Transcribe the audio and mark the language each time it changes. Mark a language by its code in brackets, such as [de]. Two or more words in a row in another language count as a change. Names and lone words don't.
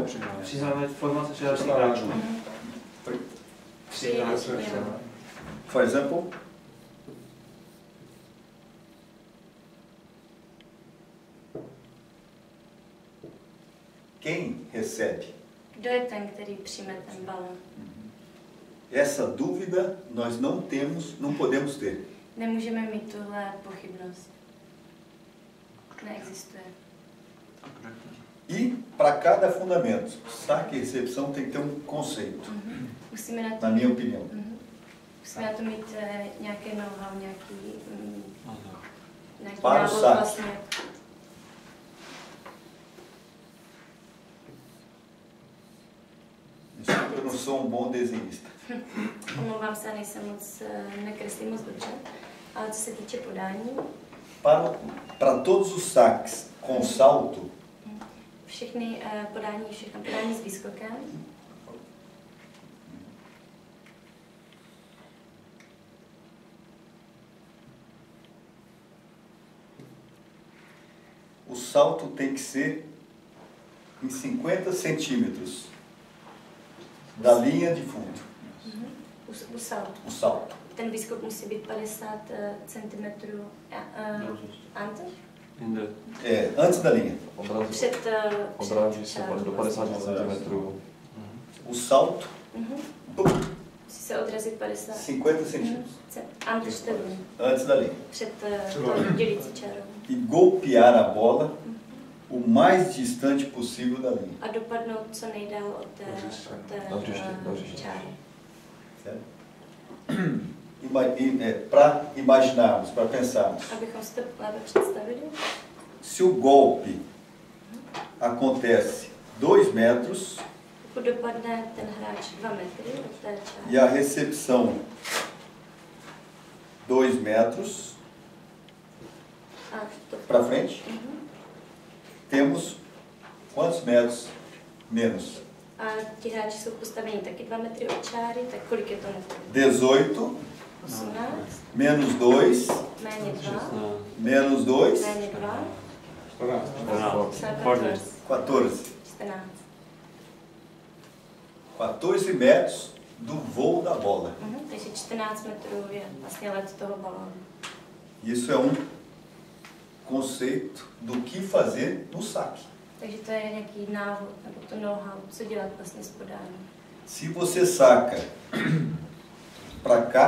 [cs] Formace přihlášených hráčů. [en] For example, [pt] quem recebe? [cs] Kdo je ten, který přijme ten balon? [pt] Essa dúvida nós não podemos ter. [cs] Nemůžeme mít tuhle pochybnost. Neexistuje. [pt] E para cada fundamento, saque e recepção tem que ter um conceito, na minha opinião. [cs] Musíme na to mít nějaké know-how, nějaký [pt] para o saque. [cs] Vlastně. [pt] Eu não sou um bom desenhista. [cs] Omlouvám se, nekreslím moc dobře, ale co se týče podání. [pt] Para todos os saques com salto, [cs] všechny podání s výskokem. [pt] O salto tem que ser em 50 centímetros da linha de fundo. O salto. [cs] Ten výskok musí být 50 cm [pt] antes da linha. [cs] Odráží se do 50 cm. [pt] O salto [cs] Musí se odrazit 50 [pt] centímetros. Antes da linha. [cs] Před dělící čárou. [pt] E golpear a bola o mais distante possível da linha. [cs] A dopadnout co nejdál od té čáry. [pt] Certo? Para imaginarmos, para pensarmos. [cs] Abychom si to lépe představili. [pt] Se o golpe acontece 2 metros [cs] dopadne ten hráč 2 metry od té čáry. [pt] E a recepção 2 metros para frente, temos quantos metros menos? [cs] A ti hráči jsou postaveni taky 2 metry od čáry, tak kolik je to metrů? [pt] 18 menos 2 [cs] méně 2 [pt] menos 2 [cs] méně 2 [pt] 14. 14 metros do voo da bola. [cs] Takže 14 metrů je vlastně let toho balónu. [pt] Isso é conceito do que fazer no saque. [cs] Takže to je nějaký návod, nebo to know-how, co dělat vlastně s podáním. [pt] Se você saca para cá,